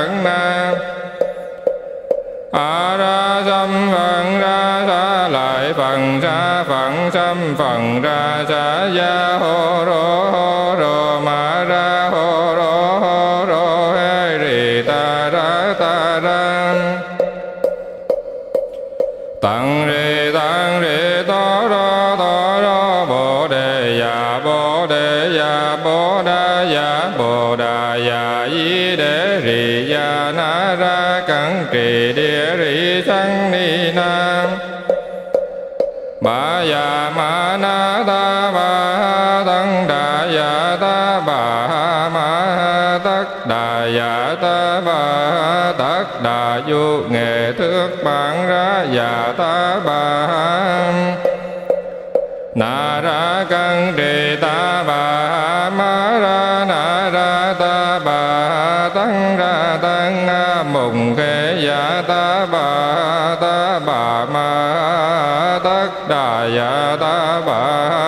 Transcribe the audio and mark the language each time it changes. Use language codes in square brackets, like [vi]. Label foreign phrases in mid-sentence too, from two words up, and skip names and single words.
[vi] a ra xâm phần ra sa lại phần sa phần xâm phần ra sa ya hô rô ma ra hô rô hê rì ta ra tặng rì to rô bồ đề ya bồ đà ya di đế rì ya na ra cẩn trì địa rì sanh ni nam bà ya ma na ta bà tăng đà ya ta bà ma tất đà ya ta bà tất đà du nghệ thước bản ra ya ta bà na ra cẩn trì ta bà ma ra na ra ta bà tăng ra tăng mùng khê ya ta bà ma tất đà ya ta bà